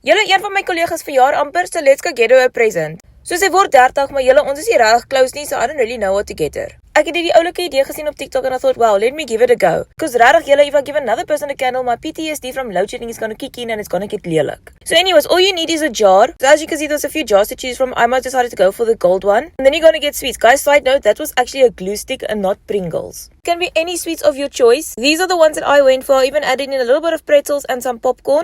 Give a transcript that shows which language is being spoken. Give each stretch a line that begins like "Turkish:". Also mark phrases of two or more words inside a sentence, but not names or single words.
Afrikaans: Julle een van my kollegas verjaar amper,
English: so let's go get her a present.
Afrikaans: So sy word 30, maar julle, ons is nie regtig close nie,
English: so I don't really know what to get her.
Afrikaans: Ek het die oulike idee gesien op TikTok
English: and I thought, wow, let me give it a go.
Afrikaans: Because regtig julle,
English: if I give another person a candle, my PTSD from load shedding is gonna kick in and it's gonna get lelik. So anyways, all you need is a jar. So as you can see, there's a few jars to choose from. I might decided to go for the gold one. And then you're gonna get sweets. Guys, side note, that was actually a glue stick and not Pringles. It can be any sweets of your choice. These are the ones that I went for. I even added in a little bit of pretzels and some popcorn.